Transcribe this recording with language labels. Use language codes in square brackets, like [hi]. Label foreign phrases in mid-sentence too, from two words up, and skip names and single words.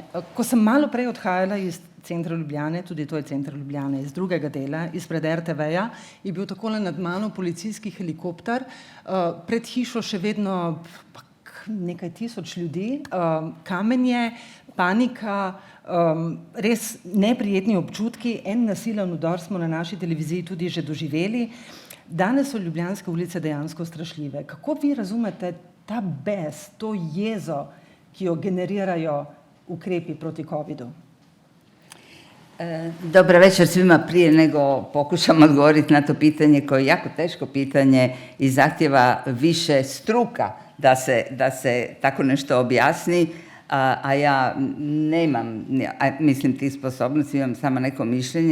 [sl] Ko sem malo prej odhajala iz centra Ljubljane, tudi to je center Ljubljane, iz drugega dela, izpred RTV-ja, je bil takole nad mano policijski helikopter, pred hišo še vedno nekaj tisoč ljudi, kamenje, panika, res neprijetni občutki, en nasilen vdor smo na naši televiziji tudi že doživeli. Danes so ljubljanske ulice dejansko strašljive. Kako vi razumete ta bes, to jezo, ki jo generirajo ukrepi proti covidu? [hr] Dobar večer svima. Prije nego pokušam odgovoriti na to pitanje koje je jako teško pitanje i zahtjeva više struka da se tako nešto objasni, a ja nemam, mislim, tih sposobnosti, imam samo neko mišljenje.